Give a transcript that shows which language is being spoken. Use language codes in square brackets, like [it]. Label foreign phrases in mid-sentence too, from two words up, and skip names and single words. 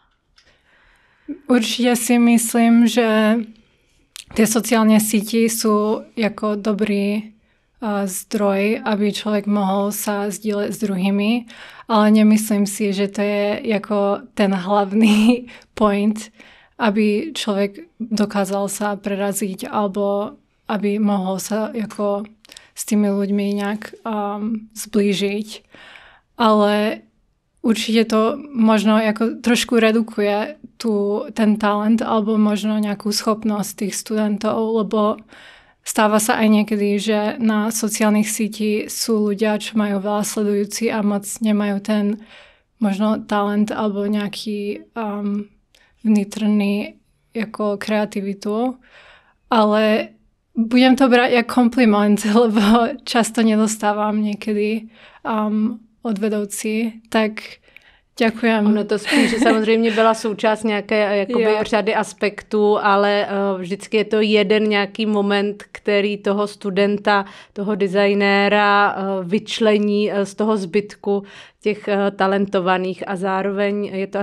[cs] Určitě si myslím, že ty sociální sítě jsou jako dobrý zdroj, aby člověk mohl se sdílet s druhými, ale nemyslím si, že to je jako ten hlavní point, aby člověk dokázal se prerazit alebo aby mohl se jako [sk] s tými ľuďmi [cs] nějak zblížit. Ale určitě [sk] to možno jako trošku redukuje ten talent alebo možno [cs] nějakou schopnost [sk] tých studentov, lebo stáva sa aj niekedy, že na sociálnych sítích sú ľudia, čo majú veľa sledujúci a moc nemajú ten možno talent alebo nejaký vnitřný jako kreativitu. Ale budem to brať jako kompliment, lebo často nedostávam niekedy od vedoucí, tak děkujem. [cs] Ono to spíš samozřejmě byla součást nějaké jakoby řady aspektů, ale vždycky je to jeden nějaký moment, který toho studenta, toho designéra vyčlení z toho zbytku těch talentovaných a zároveň je to